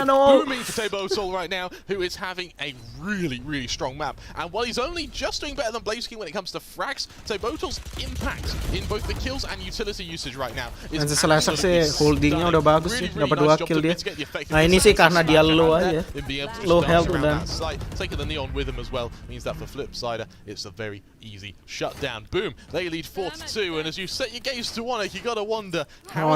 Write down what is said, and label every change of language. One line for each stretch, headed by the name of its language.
English: Booming for Tebotol right now, who is having a really strong map. And while he's only just doing better than Blaze King when it comes to frags, Tebotol's impact in both the kills and utility usage right now is
Indonesian: Slasher sih holdingnya udah bagus sih, dapat 2 kill dia. Nah ini sih karena dia low aja, low health udah.
English: Taking the neon with him as well means that for Flipsider it's a very easy shutdown. Boom, they lead 4-2, and as you set your gaze to ONIC, you gotta wonder how